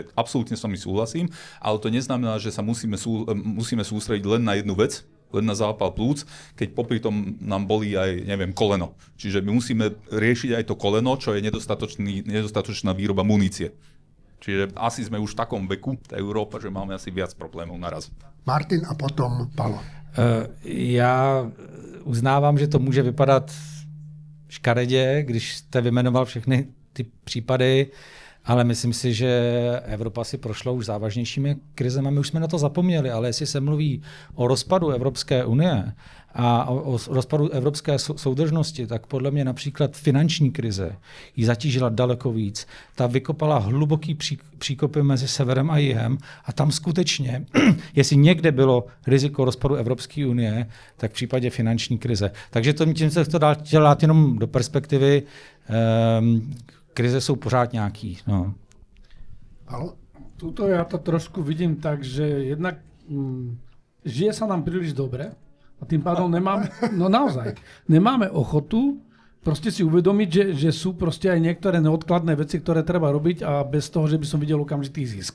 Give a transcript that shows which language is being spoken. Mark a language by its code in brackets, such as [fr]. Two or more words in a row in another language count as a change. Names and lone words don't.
[sk] Absolútne s vami súhlasím, ale to neznamená, že sa musíme sústrediť len na jednu vec, len na zápal plúc, keď popri tom nám bolí aj, neviem, koleno. Čiže my musíme riešiť aj to koleno, čo je nedostatočná výroba munície. Čiže asi sme už v takom veku, tá Európa, že máme asi viac problémov naraz. Martin a potom Palo. [cs] Já uznávám, že to může vypadat škaredě, když jste vyjmenoval všechny ty případy, ale myslím si, že Evropa si prošla už závažnějšími krizemi. My už jsme na to zapomněli, ale jestli se mluví o rozpadu Evropské unie a o rozpadu evropské soudržnosti, tak podle mě například finanční krize ji zatížila daleko víc. Ta vykopala hluboký příkopy mezi severem a jihem a tam skutečně, jestli někde bylo riziko rozpadu Evropské unie, tak v případě finanční krize. Takže tím se to dá dělat jenom do perspektivy. Krize jsou pořád nějaký. No. Halo? [sk] Tuto ja to trošku vidím tak, že jednak žije sa nám príliš dobre a tým pádom nemáme ochotu proste si uvedomiť, že sú proste aj niektoré neodkladné veci, ktoré treba robiť a bez toho, že by som videl okamžitý zisk.